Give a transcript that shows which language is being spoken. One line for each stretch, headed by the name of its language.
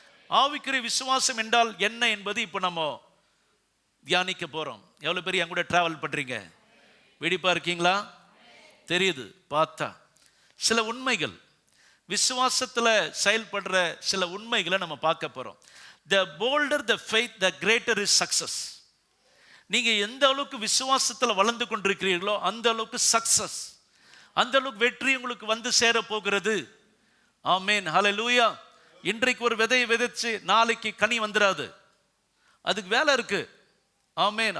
Tamil: ஆவிக்குரிய விசுவாசம் என்றால் என்ன என்பது இப்போ நம்ம தியானிக்க போறோம். எவ்வளவு பேர் என் கூட டிராவல் பண்றீங்க? வெடிப்பா இருக்கீங்களா? தெரியுது பார்த்தா சில உண்மைகள், விசுவாசத்துல செயல்படுற சில உண்மைகளை நம்ம பார்க்க போறோம்.
English: The bolder the faith, the greater is success.
Tamil: நீங்க எந்த அளவுக்கு விசுவாசத்துல வளர்ந்து கொண்டிருக்கிறீர்களோ அந்த அளவுக்கு சக்சஸ், அந்த அளவுக்கு வெற்றி உங்களுக்கு வந்து சேர போகிறது. ஆமென், ஹல்லேலூயா. இன்றைக்கு ஒரு விதையை விதைச்சு நாளைக்கு கனி வந்துடாது, அதுக்கு வேலை இருக்கு. ஆமென்.